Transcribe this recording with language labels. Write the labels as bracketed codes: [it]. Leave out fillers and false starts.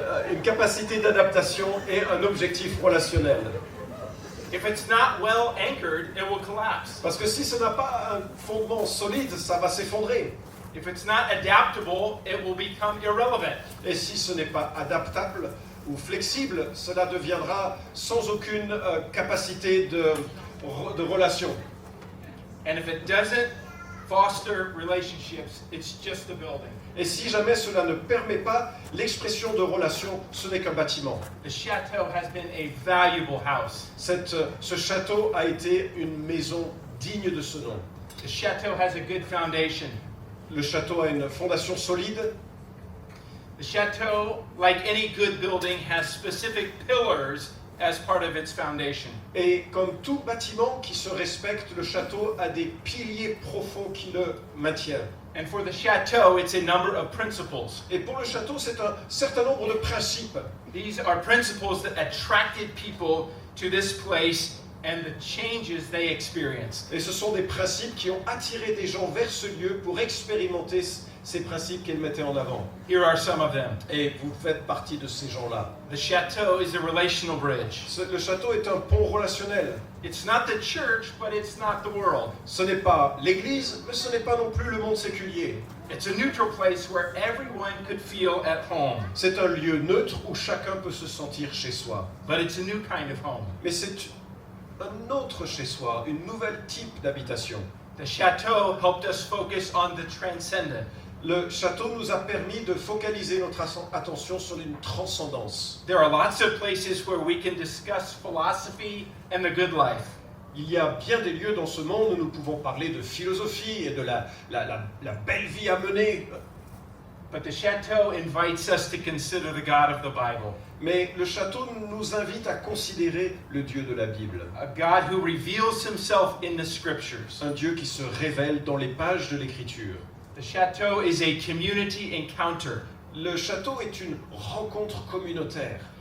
[fr] Une capacité d'adaptation et un objectif relationnel. [en] If it's not well anchored, it will collapse. [fr] Parce que si ça n'a pas un fondement solide, ça va s'effondrer. [en] If it's not adaptable, it will become irrelevant. [fr] Et si ce n'est pas adaptable ou flexible, cela deviendra sans aucune capacité de relation. [en] And if it doesn't foster relationships, it's just a building. [fr] Et si jamais cela ne permet pas l'expression de relation, ce n'est qu'un bâtiment. [en] The chateau has been a valuable house. [fr] Ce château a été une maison digne de ce nom. [en] The chateau has a good foundation. [fr] Le château a une fondation solide. [en] The chateau, like any good building, has specific pillars as part of its foundation. [fr] Et comme tout bâtiment qui se respecte, le château a des piliers profonds qui le maintiennent. [en] And for the chateau, it's a number of principles. [fr] Et pour le château, c'est un certain nombre de principes. [en] These are principles that attracted people to this place and the changes they experienced. [fr] Et ce sont des principes qui ont attiré des gens vers ce lieu pour expérimenter ces principes qu'ils mettaient en avant. [en] Here are some of them. [fr] Et vous faites partie de ces gens-là. [en] The chateau is a relational bridge. [fr] Le château est un pont relationnel. [en] It's not the church, but it's not the world. [fr] Ce n'est pas l'église, mais ce n'est pas non plus le monde séculier. [en] It's a neutral place where everyone could feel at home. [fr] C'est un lieu neutre où chacun peut se sentir chez soi. [en] But it's a new kind of home. [fr] Mais c'est un autre chez soi, une nouvelle type d'habitation. [en] The chateau helped us focus on the transcendent. [fr] Le château nous a permis de focaliser notre attention sur une transcendance. [en] There are lots of places where we can discuss philosophy and the good life. [fr] Il y a bien des lieux dans ce monde où nous pouvons parler de philosophie et de la belle vie à mener. [en] But the chateau invites us to consider the God of the Bible, [fr] Mais le château nous invite à considérer le Dieu de la Bible. [en] a God who reveals himself in the scriptures. [fr] Un Dieu qui se révèle dans les pages de l'Écriture. [en] The chateau is a community encounter. [fr] Le château est une rencontre communautaire.